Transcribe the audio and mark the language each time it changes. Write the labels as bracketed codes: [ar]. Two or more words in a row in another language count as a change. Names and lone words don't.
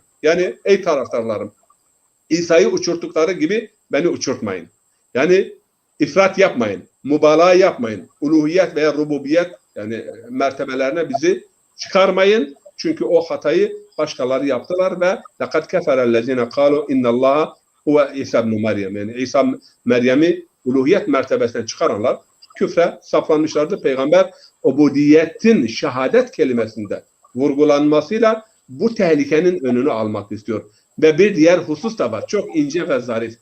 [tr] Yani ey taraftarlarım, İsa'yı uçurttukları gibi beni uçurtmayın. Yani ifrat yapmayın, mübalağa yapmayın. Uluhiyet veya rububiyet yani mertebelerine bizi çıkarmayın. Çünkü o hatayı başkaları yaptılar ve [ar] لَقَدْ كَفَرَ الَّذِينَ قَالُوا اِنَّ اللّٰهَ هُوَ [tr] İsa ibn Meryem. Yani İsa Meryem'i uluhiyet mertebesinden çıkaranlar küfre saplanmışlardı. Peygamber ubudiyetin şehadet kelimesinde vurgulanmasıyla bu tehlikenin önünü almak istiyor. Ve bir diğer husus da var. Çok ince ve zarif.